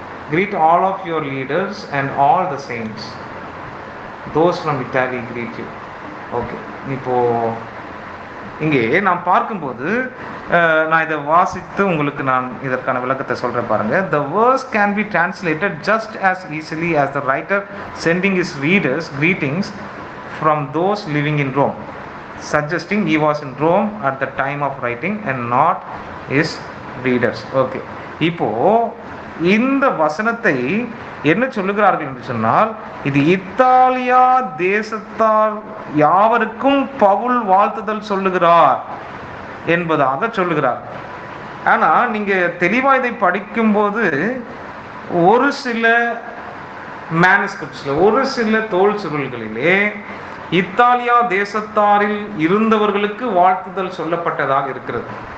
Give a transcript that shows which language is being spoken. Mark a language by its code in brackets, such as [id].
[en] Greet all of your leaders and all the saints. Those from Italy greet you. [ta] Okay, இப்போ இங்கே நாம் பார்க்கும்போது நான் இதை வாசித்து உங்களுக்கு நான் இதற்கான விளக்கத்தை சொல்கிறேன் பாருங்க. [en] The verse can be translated just as easily as the writer sending his readers greetings from those living in Rome, suggesting he was in Rome at the time of writing and not his readers. [ta] Okay, இப்போ இந்த வசனத்தை என்ன சொல்லுகிறார்கள் என்று சொன்னால், இது இத்தாலியா தேசத்தார் யாவருக்கும் பவுல் வாழ்த்துதல் சொல்லுகிறார் என்பதாக சொல்லுகிறார். ஆனா நீங்க தெளிவா இதை படிக்கும்போது ஒரு சில மேனுஸ்கிரிப்ட்ஸ்ல, ஒரு சில தோல் சுருள்களிலே இத்தாலியா தேசத்தாரில் இருந்தவர்களுக்கு வாழ்த்துதல் சொல்லப்பட்டதாக இருக்கிறது.